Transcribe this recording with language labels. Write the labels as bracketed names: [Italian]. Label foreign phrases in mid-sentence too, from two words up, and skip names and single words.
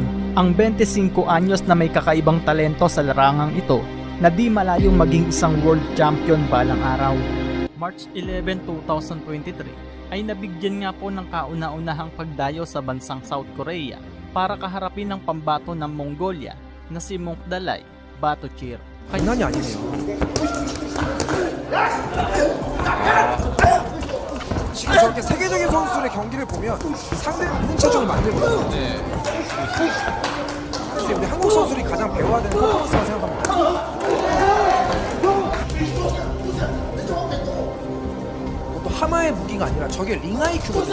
[Filipino] Ang 25 anyos na may kakaibang talento sa larangang ito na di malayong maging isang world champion balang araw. March 11, 2023 ay nabigyan nga po ng kauna-unahang pagdayo sa bansang South Korea para kaharapin ang pambato ng Mongolia na si Mongdalay Batochir. [Korean] 장난이 아니네요. 지금 저렇게 세계적인 선수들의 경기를 보면 상대가 있는 체중을 만들거든요. 네. 사실 우리 한국 선수들이 가장 배워야 되는 퍼포먼스라고 생각합니다. 또 하나의 무기가 아니라 저게 링 IQ거든요.